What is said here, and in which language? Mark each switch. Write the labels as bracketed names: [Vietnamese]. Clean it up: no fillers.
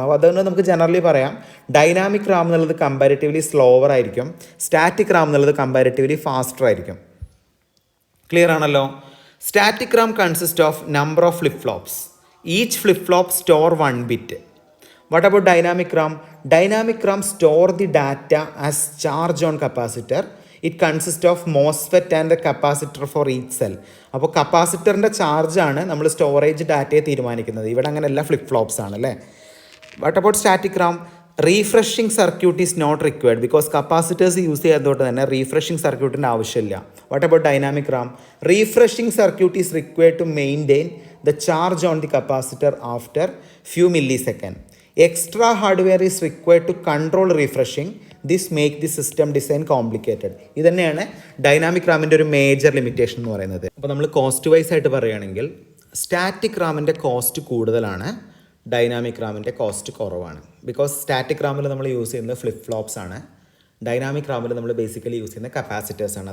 [Malayalam] അപ്പോൾ അതുകൊണ്ട് നമുക്ക് ജനറലി പറയാം ഡൈനാമിക് റാം എന്നുള്ളത് കമ്പാരിറ്റീവ്ലി സ്ലോവർ ആയിരിക്കും, സ്റ്റാറ്റിക് റാം എന്നുള്ളത് കമ്പാരിറ്റീവ്ലി ഫാസ്റ്റർ ആയിരിക്കും. ക്ലിയർ ആണല്ലോ. [English] Static RAM consist of number of flip flops. Each flip flop store 1 bit. What about dynamic RAM? Dynamic RAM store the data as charge on capacitor. It consists of MOSFET and a capacitor for each cell. [Malayalam] അപ്പോൾ കപ്പാസിറ്ററിൻ്റെ ചാർജാണ് നമ്മൾ storage ഡാറ്റയെ തീരുമാനിക്കുന്നത്. ഇവിടെ അങ്ങനെ എല്ലാ flip flops ആണ് അല്ലേ. [English] what about static RAM, refreshing circuit is not required because capacitors use [Malayalam] ചെയ്യാത്തതുകൊണ്ട് തന്നെ റീഫ്രഷിംഗ് സർക്യൂട്ടിൻ്റെ ആവശ്യമില്ല. [English] What about dynamic RAM, refreshing circuit is required to maintain the charge on the capacitor after few millisecond. Extra hardware is required to control refreshing. This make the system design complicated. [Malayalam] ഇത് തന്നെയാണ് dynamic റാമിൻ്റെ ഒരു major limitation എന്ന് പറയുന്നത്. അപ്പോൾ നമ്മൾ cost vice ആയിട്ട് പറയുകയാണെങ്കിൽ static റാമിൻ്റെ cost കൂടുതലാണ്, ഡൈനാമിക് റാമിൻ്റെ കോസ്റ്റ് കുറവാണ്. ബിക്കോസ് സ്റ്റാറ്റിക് റാമിൽ നമ്മൾ യൂസ് ചെയ്യുന്നത് ഫ്ലിപ്പ് ഫ്ലോപ്സ് ആണ്, ഡൈനാമിക് റാമിൽ നമ്മൾ ബേസിക്കലി യൂസ് ചെയ്യുന്ന കപ്പാസിറ്റേഴ്സ് ആണ്.